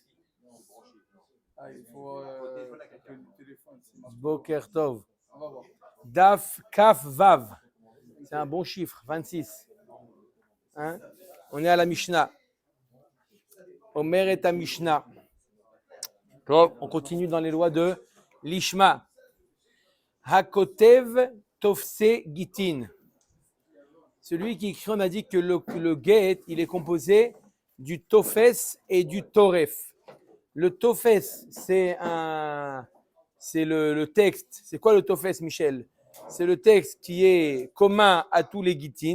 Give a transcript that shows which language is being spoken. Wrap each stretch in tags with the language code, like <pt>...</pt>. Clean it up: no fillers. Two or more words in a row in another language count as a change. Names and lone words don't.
<fr>Ah, il faut que le téléphone.</fr> <he>Boker Tov.</he> <fr>On va voir.</fr> <he>Daf Kaf Vav.</he> <fr>C'est un bon chiffre, 26. Hein? On est à la Mishnah. Omer est à Mishnah. On continue dans les lois de l'Ishma.</fr> <he>Hakotev Tofse Gitin.</he> <fr>Celui qui écrit, on a dit que le get, il est composé du Tofes et du Toref. Le Tofes, c'est le texte. C'est quoi le Tofes, Michel? C'est le texte qui est commun à tous les Gitin.</fr>